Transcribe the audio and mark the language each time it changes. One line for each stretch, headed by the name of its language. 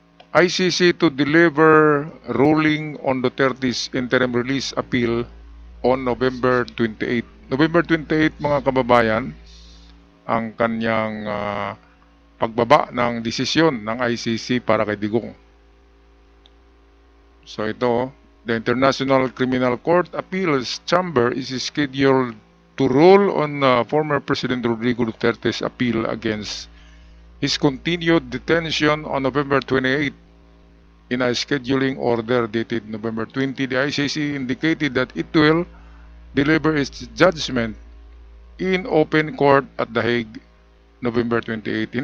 English: ICC to deliver ruling on Duterte's interim release appeal on November 28.
Filipino: November 28, mga kababayan, ang kanyang pagbaba ng desisyon ng ICC para kay Digong. So ito,
English: the International Criminal Court Appeals Chamber is scheduled to rule on former President Rodrigo Duterte's appeal against his continued detention on November 28. In a scheduling order dated November 20, the ICC indicated that it will deliver its judgment in open court at The Hague November 28.